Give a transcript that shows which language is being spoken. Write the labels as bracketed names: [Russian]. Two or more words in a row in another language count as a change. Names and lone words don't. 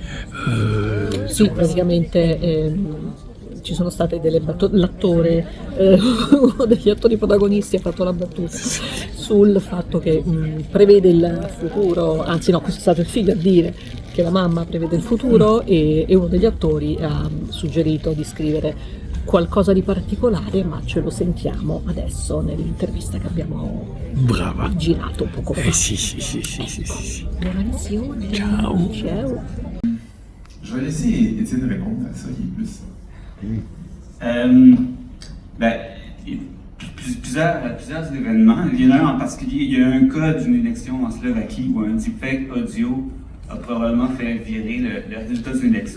[Italian] Sì, praticamente ci sono state delle battute, l'attore, uno degli attori protagonisti ha fatto la battuta sul fatto che prevede il futuro, anzi no, questo è stato il figlio a dire che la mamma prevede il futuro e uno degli attori ha suggerito di scrivere qualcosa di particolare, ma ce lo sentiamo adesso nell'intervista che abbiamo girato poco fa. Sì. Buona visione. Ciao. Ciao. [French] Je vais laisser Étienne répondre à ça, il est plus. Plusieurs événements. Il y en a un en particulier, il y a un cas d'une élection en Slovaquie où un deepfake audio a probablement fait virer le résultat d'une élection.